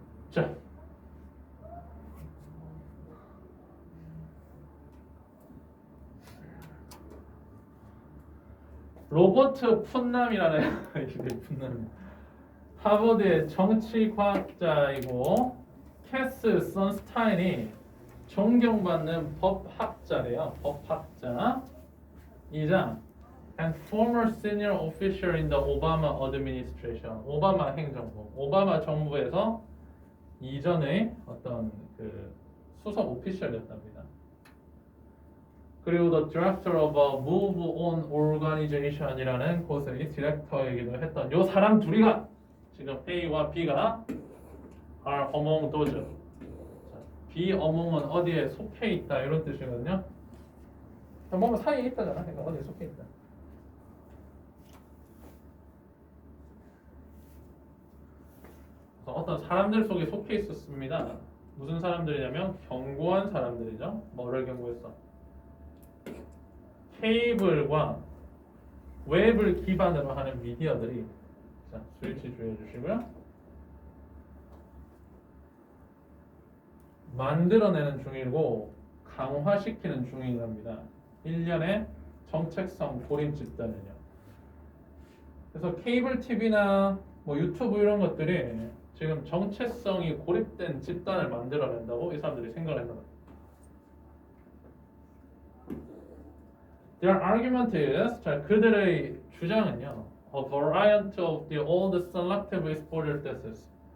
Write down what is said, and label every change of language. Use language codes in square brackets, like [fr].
[ko] 자, 로버트 푼남이라는 푼남. 하버드의 정치과학자이고 캐스 선스타인이 존경받는 법학자래요. 법학자 이자 [en] and former senior official in the Obama administration. [ko] 오바마 행정부, 오바마 정부에서 이전의 어떤 그 수석 오피셜이었답니다. 그리고 [en] the director of a move on organization [ko] 이라는 곳의 디렉터이기도 했던 요 사람 둘이가 지금 A와 B가 [en] are among those. [ko] 자, B among은 어디에 속해 있다 이런 뜻이거든요. 뭔가 사이에 있다잖아. 그러니까 어디에 속해 있다. 그래서 어떤 사람들 속에 속해 있었습니다. 무슨 사람들이냐면 경고한 사람들이죠. 뭐를 경고했어? 케이블과 웹을 기반으로 하는 미디어들이 자, 스위치 주의해 주시고요. 만들어내는 중이고 강화시키는 중이랍니다. 일련의 정책성 고림 집단은요. 그래서 케이블 TV나 뭐 유튜브 이런 것들이 지금 정체성이 고립된 집단을 만들어낸다고 이 사람들이 생각을 했나 봐요. [en] Their argument is, [ko] 자, 그들의 주장은요, [en] a variety of the old selective exposure thesis.